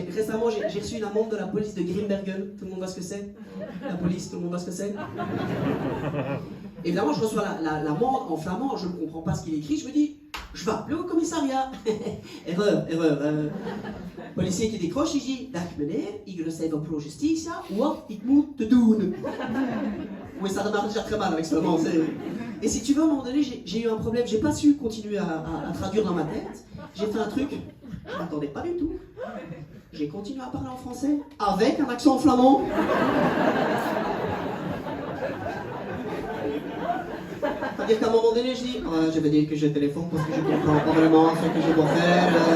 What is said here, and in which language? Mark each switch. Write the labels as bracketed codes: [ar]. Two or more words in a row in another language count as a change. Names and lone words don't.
[fr] Récemment, j'ai reçu une amende de la police de Grimbergen. Tout le monde voit ce que c'est? La police, tout le monde voit ce que c'est? Évidemment, je reçois l'amende en flamand, je ne comprends pas ce qu'il écrit, je me dis, je vais appeler au commissariat. Erreur. Policier qui décroche, il dit, [nl] Dag meneer, ik receive pro justitia, wat ik moet te doen. [fr] Oui, ça démarre déjà très mal avec ce flamand. Et si tu veux, à un moment donné, j'ai eu un problème, j'ai pas su continuer à traduire dans ma tête. J'ai fait un truc, je m'attendais pas du tout. J'ai continué à parler en français, avec un accent flamand. C'est-à-dire qu'à un moment donné, je dis, je vais dire que je téléphone parce que je comprends pas vraiment ce que je dois faire.